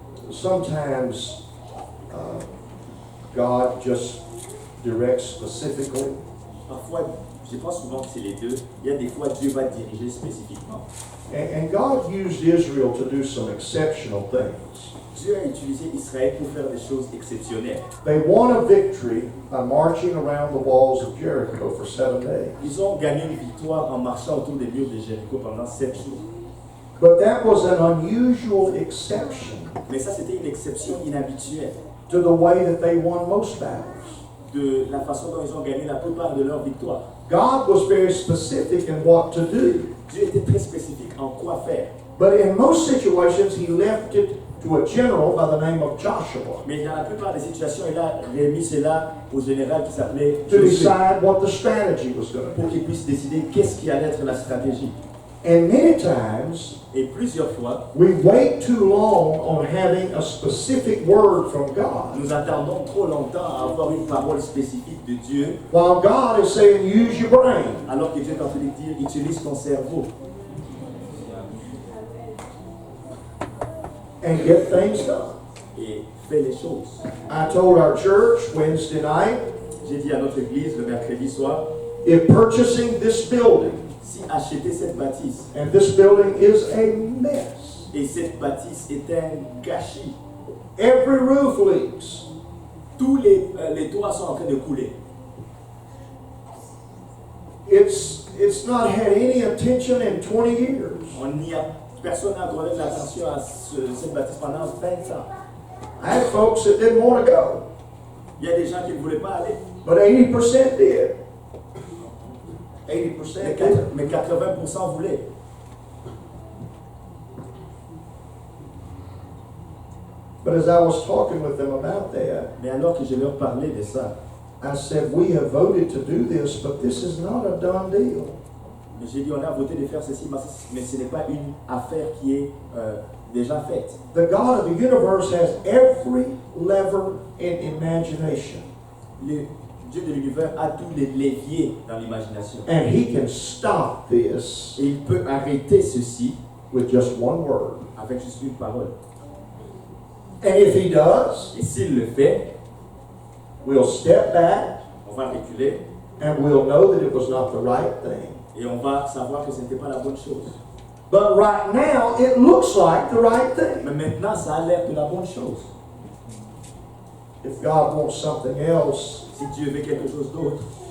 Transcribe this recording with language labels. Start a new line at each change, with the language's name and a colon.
English: Sometimes God just directs specifically.
French: Parfois, je pense souvent que c'est les deux. Il y a des fois Dieu va diriger spécifiquement.
English: And God used Israel to do some exceptional things.
French: Dieu a utilisé Israël pour faire des choses exceptionnelles.
English: They won a victory by marching around the walls of Jericho for 7 days.
French: Ils ont gagné une victoire en marchant autour des murs de Jéricho pendant 7 jours.
English: But that was an unusual exception
French: Mais ça, c'était une exception inhabituelle
English: to the way that they won most battles.
French: de la façon dont ils ont gagné la plupart de leurs victoires.
English: God was very specific in what to do.
French: Dieu était très spécifique en quoi faire.
English: But in most situations, he left it to a general by the name of Joshua
French: Mais dans la plupart des situations, il a remis cela au général qui s'appelait
English: to
French: Josué
English: decide what the strategy was going to
French: pour
English: be.
French: qu'il puisse décider qu'est-ce qui allait être la stratégie.
English: And many times,
French: Et plusieurs fois,
English: we wait too long on having a specific word from God,
French: nous attendons trop longtemps à avoir une parole spécifique de Dieu,
English: while God is saying, use your brain.
French: alors que Dieu est en train de dire, utilise ton cerveau
English: And get things done.
French: et fais les choses.
English: I told our church Wednesday night,
French: J'ai dit à notre église le mercredi soir,
English: if purchasing this building,
French: si acheter cette bâtisse,
English: and this building is a mess,
French: et cette bâtisse est un gâchis,
English: every roof leaks,
French: tous les toits sont en train de couler.
English: it's not had any attention in 20 years.
French: Personne n'a accordé de l'attention à cette bâtisse pendant 20 ans.
English: I had folks that didn't want to go,
French: Il y a des gens qui ne voulaient pas aller,
English: but 80% did. 80% did.
French: mais 80% voulaient.
English: But as I was talking with them about that,
French: Mais alors que je leur parlais de ça,
English: I said, we have voted to do this, but this is not a done deal.
French: j'ai dit on a voté de faire ceci, mais ce n'est pas une affaire qui est déjà faite.
English: The God of the universe has every lever in imagination,
French: Le Dieu de l'univers a tous les leviers dans l'imagination.
English: and He can stop this
French: Et il peut arrêter ceci
English: with just one word.
French: avec juste une parole.
English: And if He does,
French: Et s'il le fait,
English: we'll step back
French: on va reculer
English: and we'll know that it was not the right thing.
French: et on va savoir que ce n'était pas la bonne chose.
English: But right now, it looks like the right thing.
French: Mais maintenant, ça a l'air de la bonne chose.
English: If God wants something else,
French: Si Dieu veut quelque chose d'autre,